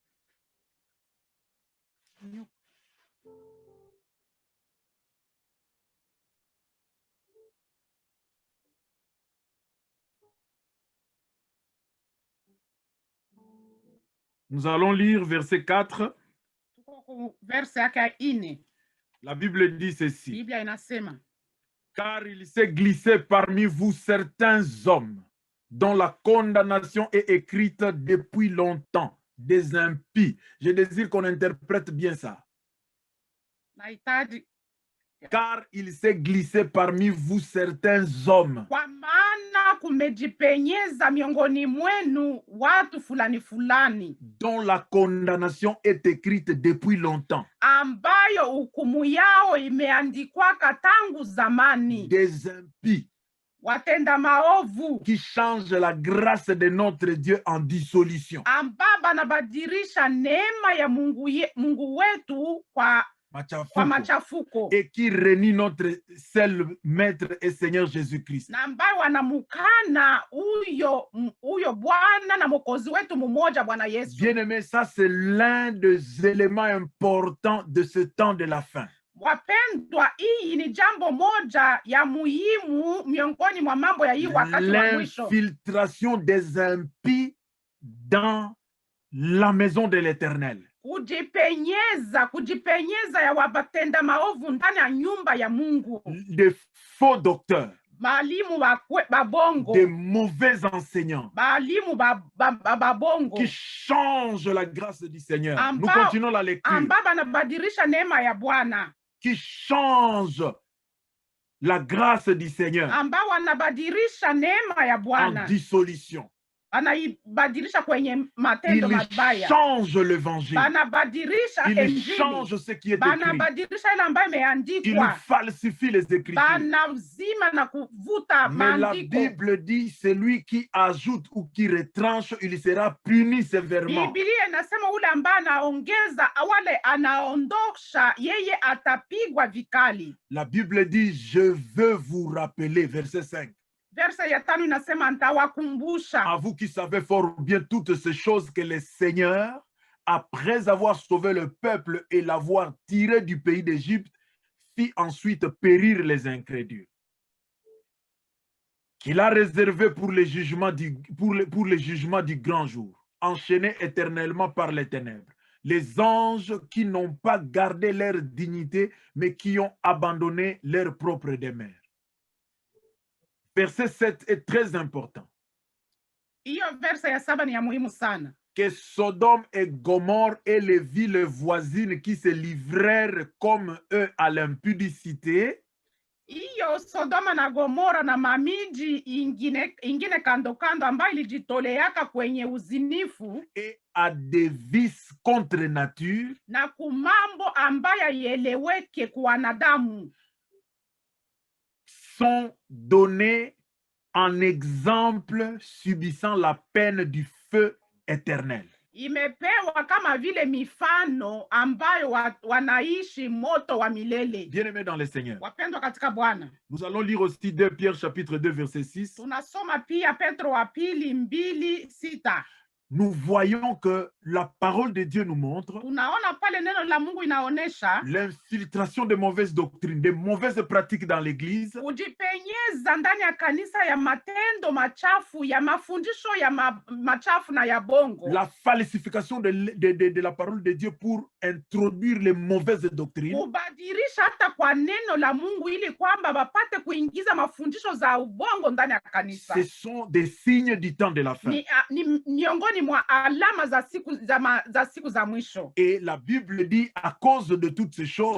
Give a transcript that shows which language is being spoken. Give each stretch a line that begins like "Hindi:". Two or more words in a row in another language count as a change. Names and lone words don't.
French: Nous allons lire verset 4. La Bible dit ceci.
Swahili: Biblia inasema,
French: car il s'est glissé parmi vous certains hommes dont la condamnation est écrite depuis longtemps, des impies. Je désire qu'on interprète bien ça. Car il s'est glissé parmi vous certains hommes.
Swahili: Kwa maana kumejipenyeza miongoni mwenu watu fulani fulani,
French: dont la condamnation est écrite depuis longtemps.
Swahili: Ambayo hukumu yao imeandikwaka tangu zamani.
French: Des impies.
Swahili: Watenda maovu.
French: Qui changent la grâce de notre Dieu en dissolution.
Swahili: Ambaba nabadirisha neema ya Mungu wetu kwa machafuko.
French: Et qui renie notre seul maître et Seigneur Jésus-Christ.
Swahili: Na ambayo wanamukana uyo Bwana na Mwokozi wetu mmoja, Bwana Yesu.
French: Bien-aimé, ça c'est l'un des éléments importants de ce temps de la fin.
Swahili: Wapendwa, hii ni jambo moja ya muhimu miongoni mwa mambo ya hii wakati wa mwisho.
French: L'infiltration des impies dans la maison de l'Éternel.
Swahili: Kujipenyeza ya wabatenda maovu ndani ya nyumba ya Mungu.
French: Des faux docteurs.
Swahili: Balimu babongo.
French: Des mauvais enseignants.
Swahili: Balimu babongo.
French: Qui changent la grâce du Seigneur. Nous continuons la lecture.
Swahili: Ambaba nabadirisha neema ya Bwana.
French: Qui changent la grâce du Seigneur.
Swahili: Ambao wanabadirisha neema ya Bwana.
French: En dissolution.
Swahili: Anabadilisha kwenye matendo mabaya.
French: Il change l'évangile.
Swahili: Banabadilisha
French: il change ce qui est écrit.
Swahili: Banabadilisha ile ambayo imeandikwa.
French: Il falsifie les Écritures.
Swahili: Banazima na kuvuta maandiko.
French: Mais la Bible dit celui qui ajoute ou qui retranche, il sera puni sévèrement.
Swahili: Biblia inasema ule ambaye anaongeza wale anaondosha, yeye atapigwa vikali.
French: La Bible dit je veux vous rappeler, verset 5.
Swahili: Verset ya 5 inasema nitawakumbusha.
French: À vous qui savez fort bien toutes ces choses que le Seigneur, après avoir sauvé le peuple et l'avoir tiré du pays d'Égypte, fit ensuite périr les incrédules. Qu'il a réservé pour le jugement du grand jour, enchaînés éternellement par les ténèbres. Les anges qui n'ont pas gardé leur dignité, mais qui ont abandonné leur propre demeure. Verset 7 est très important. Que Sodome et Gomorrhe et les villes voisines qui se livrèrent comme eux à l'impudicité.
Swahili: Sodoma na Gomora na mamiji ingine kando kando ambayo ilijitoleaka kwenye uzinifu.
French: Et à des vices contre nature.
Swahili: Na kumambo ambayo yeleweke kwa wanadamu.
French: Sont donnés en exemple subissant la peine du feu éternel.
Swahili: Imepewa kama vile mifano ambayo wanaishi moto wa milele.
French: Bien-aimés dans le Seigneur.
Swahili: Wapendwa katika Bwana.
French: Nous allons lire aussi 2 Pierre chapitre 2 verset 6.
Swahili: Tunasoma pia Petro wa pili 2:6.
French: nous voyons que la parole de Dieu nous montre
Swahili: tunaona pale neno la Mungu inaonesha
French: l'infiltration de mauvaises doctrines, de mauvaises pratiques dans l'église,
Swahili: kujipenyeza ndani ya kanisa ya matendo machafu, ya mafundisho ya machafu na ya bongo,
French: la falsification de la parole de Dieu pour introduire les mauvaises doctrines,
Swahili: kubadilisha hata kwa neno la Mungu ili kwamba bapate kuingiza mafundisho za ubongo ndani ya kanisa.
French: ce sont des signes du temps de la fin.
Swahili: Ni miongoni mwa alama za siku za mwisho.
French: Et la Bible dit, à cause de toutes ces choses,